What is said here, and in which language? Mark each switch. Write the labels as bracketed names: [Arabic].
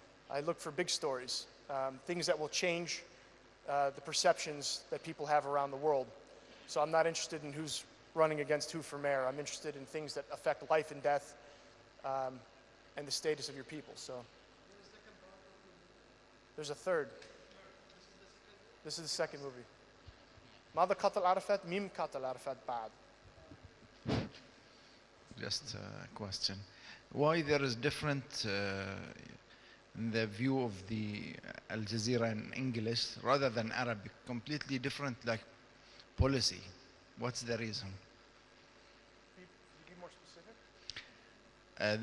[English] I look for big stories, things that will change the perceptions that people have around the world. So I'm not interested in who's running against who for mayor. I'm interested in things that affect life and death and the status of your people. So there's a third. This is the second movie. [Arabic] ماذا قتل عرفات؟ مين قتل عرفات بعد؟ [English] Just a question. Why there is different in the view of the Al Jazeera in English rather than Arabic, completely different like policy? What's the reason? Can you be more specific?